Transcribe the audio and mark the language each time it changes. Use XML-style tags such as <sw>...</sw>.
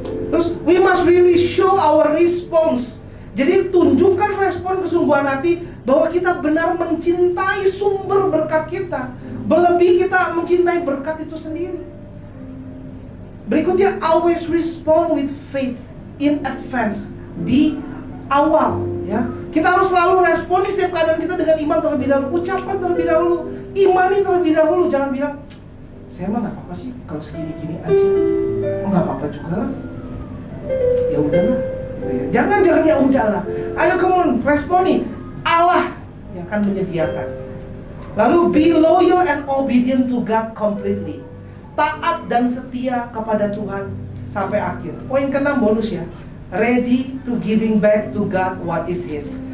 <id>Terus</id> <en>we must really show our response.</en> <id>Jadi tunjukkan respon kesungguhan hati bahwa kita benar mencintai sumber berkat kita, berlebih kita mencintai berkat itu sendiri. Berikutnya,</id> <en>always respond with faith in advance,</en> <id>di awal, ya. Kita harus selalu respon di setiap keadaan kita dengan iman terlebih dahulu. Ucapkan terlebih dahulu, imani terlebih dahulu. Jangan bilang, saya mah nggak apa-apa sih kalau segini-gini aja. Oh, nggak apa-apa juga lah. Ya udahlah, gitu ya. Jangan ya udahlah. Ayo kamu responi. Allah yang akan menyediakan. Lalu</id> <en>be loyal and obedient to God completely.</en> <id>Taat dan setia kepada Tuhan sampai akhir. Poin ke-6 bonus ya.</id> <en>Ready to giving back to God what is His.</en>